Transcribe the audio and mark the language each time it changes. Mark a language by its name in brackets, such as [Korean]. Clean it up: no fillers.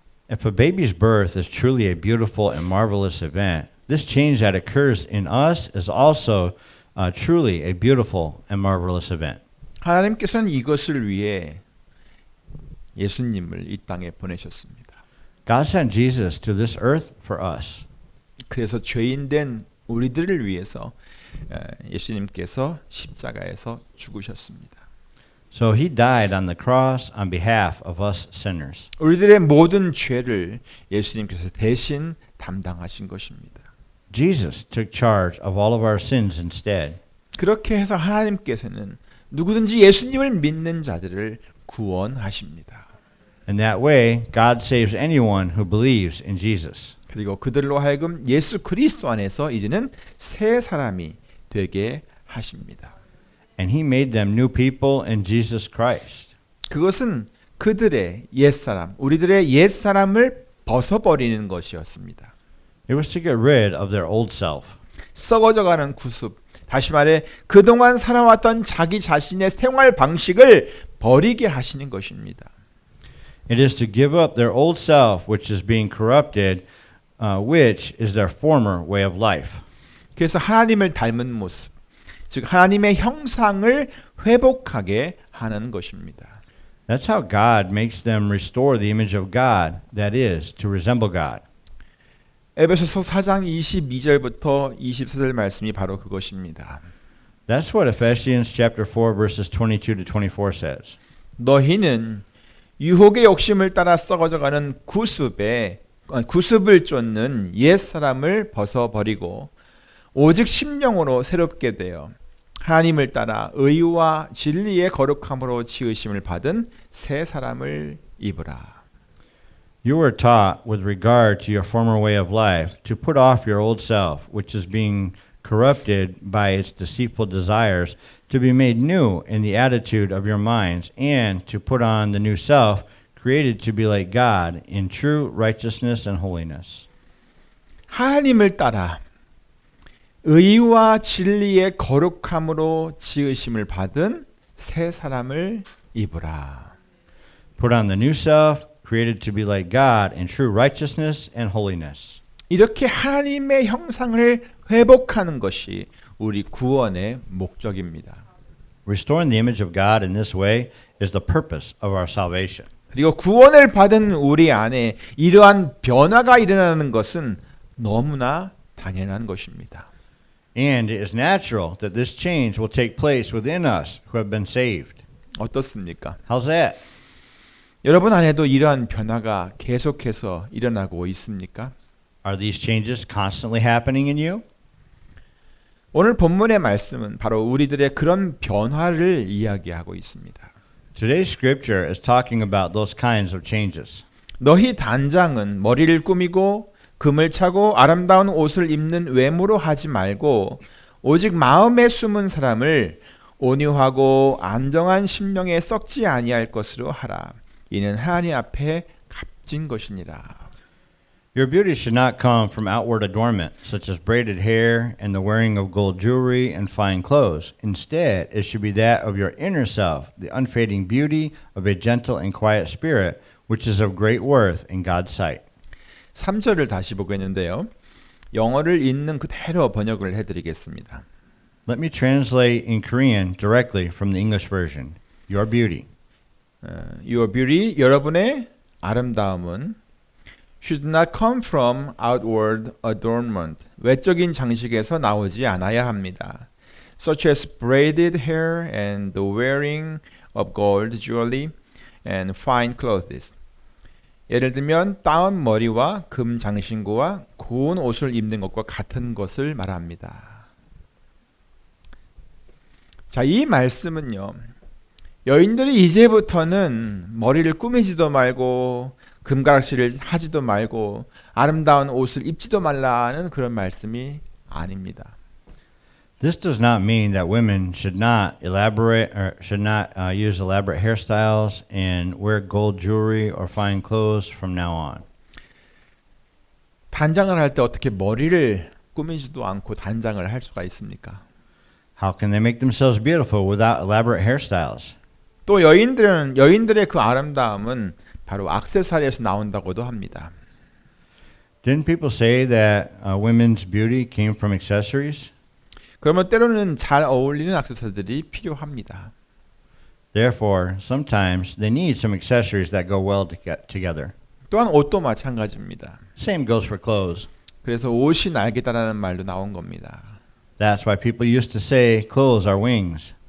[English] If a baby's birth is truly a beautiful and marvelous event, this change that occurs in us is also truly a beautiful and marvelous event. [Korean] 하나님께서는 이것을 위해 예수님을 이 땅에 보내셨습니다. [English] God sent Jesus to this earth for us. [Korean] 그래서 죄인된 우리들을 위해서 예수님께서 십자가에서 죽으셨습니다. [English] So he died on the cross on behalf of us sinners. [Korean] 우리들의 모든 죄를 예수님께서 대신 담당하신 것입니다. [English] Jesus took charge of all of our sins instead. [Korean] 그렇게 해서 하나님께서는 누구든지 예수님을 믿는 자들을 구원하십니다. [English] In that way, God saves anyone who believes in Jesus. [Korean] 그리고 그들로 하여금 예수 그리스도 안에서 이제는 새 사람이 되게 하십니다. [English] And he made them new people in Jesus Christ. [Korean] 그것은 그들의 옛사람, 우리들의 옛사람을 벗어버리는 것이었습니다. [English] It was to get rid of their old self. [Korean] 썩어져가는 구습, 다시 말해 그동안 살아왔던 자기 자신의 생활 방식을 버리게 하시는 것입니다. [English] It is to give up their old self, which is being corrupted, which is their former way of life. [Korean] 그래서 하나님을 닮은 모습, 즉 하나님의 형상을 회복하게 하는 것입니다. [English] That's how God makes them restore the image of God, that is, to resemble God. [Korean] 에베소서 4장 22절부터 24절 말씀이 바로 그것입니다. [English] That's what Ephesians chapter 4 verses 22 to 24 says. [Korean] 너희는 유혹의 욕심을 따라 썩어져가는 구습을 쫓는 옛 사람을 벗어버리고 오직 심령으로 새롭게 되어 하나님을 따라 의와 진리의 거룩함으로 지으심을 받은 새 사람을 입으라. [English] You were taught with regard to your former way of life to put off your old self, which is being corrupted by its deceitful desires, to be made new in the attitude of your minds, and to put on the new self, created to be like God in true righteousness and holiness. [Korean] 하나님을 따라 의와 진리의 거룩함으로 지으심을 받은 새 사람을 입으라. [English] Put on the new self, created to be like God in true righteousness and holiness. [Korean] 이렇게 하나님의 형상을 회복하는 것이 우리 구원의 목적입니다. [English] Restoring the image of God in this way is the purpose of our salvation. [Korean] 그리고 구원을 받은 우리 안에 이러한 변화가 일어나는 것은 너무나 당연한 것입니다. [English] And it is natural that this change will take place within us who have been saved. [Korean] 어떻습니까? [English] How's that? [Korean] 여러분 안에도 이러한 변화가 계속해서 일어나고 있습니까? [English] Are these changes constantly happening in you? [Korean] 오늘 본문의 말씀은 바로 우리들의 그런 변화를 이야기하고 있습니다. [English] Today's scripture is talking about those kinds of changes. [Korean] 너희 단장은 머리를 꾸미고 금을 차고 아름다운 옷을 입는 외모로 하지 말고 오직 마음에 숨은 사람을 온유하고 안정한 심령에 썩지 아니할 것으로 하라. 이는 하나님 앞에 값진 것이니라. [English] Your beauty should not come from outward adornment, such as braided hair and the wearing of gold jewelry and fine clothes. Instead, it should be that of your inner self, the unfading beauty of a gentle and quiet spirit, which is of great worth in God's sight. [Korean] 3절을 다시 보겠는데요. 영어를 있는 그대로 번역을 해드리겠습니다. [English] Let me translate in Korean directly from the English version. Your beauty. Your beauty, [Korean] 여러분의 아름다움은 [English] should not come from outward adornment. [Korean] 외적인 장식에서 나오지 않아야 합니다. [English] Such as braided hair and the wearing of gold jewelry and fine clothes. [Korean] 예를 들면 따은 머리와 금 장신구와 고운 옷을 입는 것과 같은 것을 말합니다. 자, 이 말씀은요. 여인들이 이제부터는 머리를 꾸미지도 말고 금가락질을 하지도 말고 아름다운 옷을 입지도 말라는 그런 말씀이 아닙니다. [English] This does not mean that women should not elaborate or should not use elaborate hairstyles and wear gold jewelry or fine clothes from now on. [Korean] 단장을 할 때 어떻게 머리를 꾸미지도 않고 단장을 할 수가 있습니까? [English] How can they make themselves beautiful without elaborate hairstyles? [Korean] 또 여인들의 그 아름다움은 바로 액세서리에서 나온다고도 합니다. [English] Didn't people say that women's beauty came from accessories? [Korean] 그러면 때로는 잘 어울리는 액세서리들이 필요합니다. [English] Therefore, sometimes they need some accessories that go well together. [Korean] 또한 옷도 마찬가지입니다. [English] Same goes for clothes. [Korean] 그래서 옷이 날개다라는 말도 나온 겁니다. [English] That's why people used to say clothes are wings.